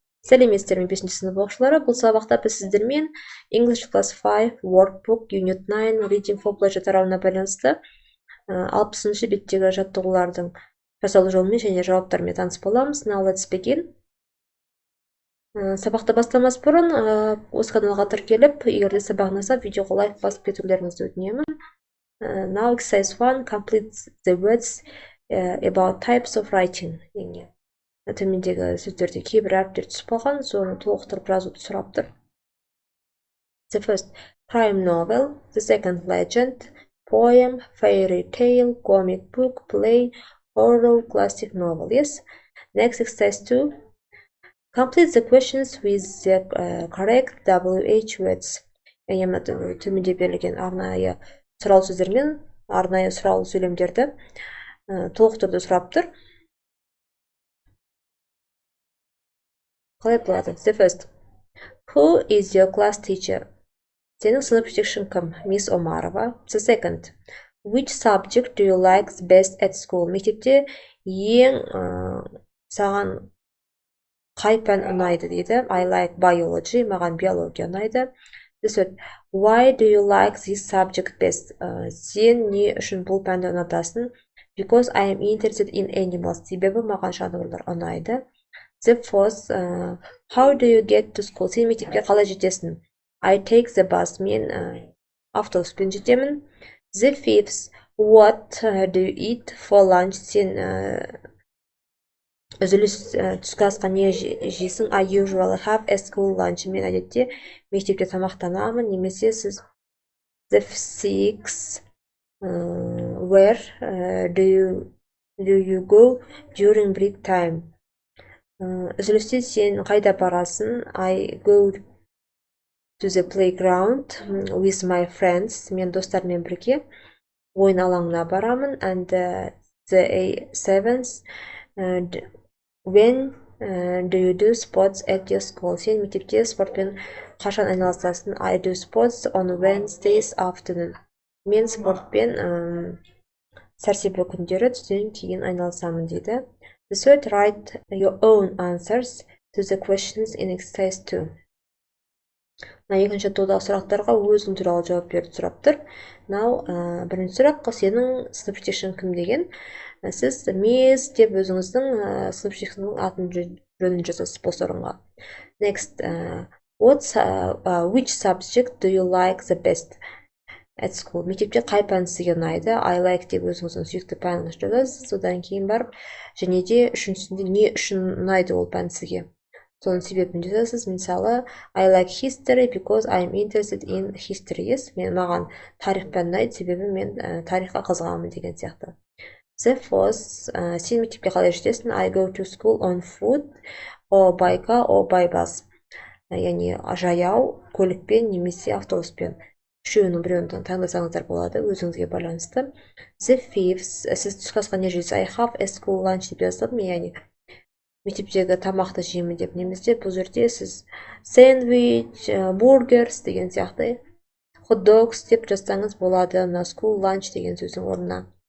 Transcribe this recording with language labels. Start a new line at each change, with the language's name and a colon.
Kazakh: Сәлеметсіздер ме 5-ші сынып оқушылары. Бұл сабақта біз сіздермен English Class 5 workbook Unit 9 Reading for Pleasure тарауына байланысты 60-шы беттегі жаттығулардың жасалу жолымен және жауаптарымен таныс боламыз.
English: Now let's begin.
Kazakh: Сабақты бастамас бұрын осы каналға тіркеліп, егер де сабақ ұнаса, видеоға лайк басып кетулеріңізді өтінемін.
English: Now exercise 1, complete the words about types of writing.
Kazakh: Төмендегі сөздерде кейбір әріптер түсіп қалған, соны толықтырып жазуды сұрап тұр.
English: The first, crime novel. The second, legend, poem, fairy tale, comic book, play, horror, classic novel. Yes. Next, exercise 2. Complete the questions with the correct WH words.
Kazakh: Яғни төменде берілген арнайы сұрау сөздермен арнайы сұрау сөйлемдерді толықтыруды сұрап тұр.
English: The first. Who is your class teacher?
Kazakh: Сенің сынып жетекшің кім? Miss Омарова.
English: The second. Which subject do you like best at school?
Kazakh: Мектепте ең саған қай пән ұнайды дейді.
English: I like biology.
Kazakh: Маған биология ұнайды.
English: The third. Why do you like this subject best?
Kazakh: Сен не үшін бұл пәнді ұнатасың?
English: Because I am interested in animals.
Kazakh: Себебі маған жануарлар ұнайды.
English: The fourth, how do you get to school?
Kazakh: Сен мектепке қалай жетесің?
English: I take the bus.
Kazakh: Мен автобуспен жетемін.
English: The fifth, what do you eat for lunch?
Kazakh: Сен үзіліс түскі асқа не жейсің?
English: I usually have a school lunch.
Kazakh: Мен әдетте мектепте тамақтанамын. Немесе сіз
English: the sixth, where do you go during break time?
Kazakh: Үзілісте сен қайда барасың?
English: I go to the playground with my friends.
Kazakh: Мен достармен бірге ойын алаңына барамын.
English: And the seventh, when do you do sports at your school?
Kazakh: Сен мектепте спортпен қашан айналысасың?
English: I do sports on Wednesdays afternoon.
Kazakh: Мен спортпен сәрсенбі күндері түстен кейін айналысамын дейді.
English: The third, write your own answers to the questions in exercise 2.
Kazakh: Екінші тодағы сұрақтарға өзің туралы жауап беруді сұрап тұр. Now, бірінші сұрақ, сенің сынып жетекшің кім деген? Сіз Miss деп өзіңіздің сынып жетекшіңнің атын жөнін жазасыз бос орынға.
English: Next, which subject do you like the best at school?
Kazakh: Мектепте қай пән сізге ұнайды?
English: I like
Kazakh: деп өзіңіздің сүйікті пәніңізді жазасыз. Содан кейін барып, және де үшіншісінде не үшін ұнайды ол пән сізге? Соның себебін жазасыз.
English: Мысалы, I like history because I am interested in history.
Kazakh: Yes, маған тарих пән ұнайды, себебі мен тарихқа қызығамын деген сияқты.
English: The fourth,
Kazakh: сен мектепке қалай жетесің?
English: I go to school on foot, or by car, or by bus.
Kazakh: Яғни жаяу, көлікпен немесе автобуспен. Үшеуінің біреуін таңдасаңыздар болады, өзіңізге байланысты.
English: The fifth,
Kazakh: сіз түскі асқа не жейсіз?
English: I have a school lunch
Kazakh: деп жаздым, яғни мектептегі тамақты жеймін деп. Немесе бұл жерде сіз сэндвич, бургерс деген сияқты hot dogs деп жазсаңыз болады, мына school lunch деген сөздің орнына.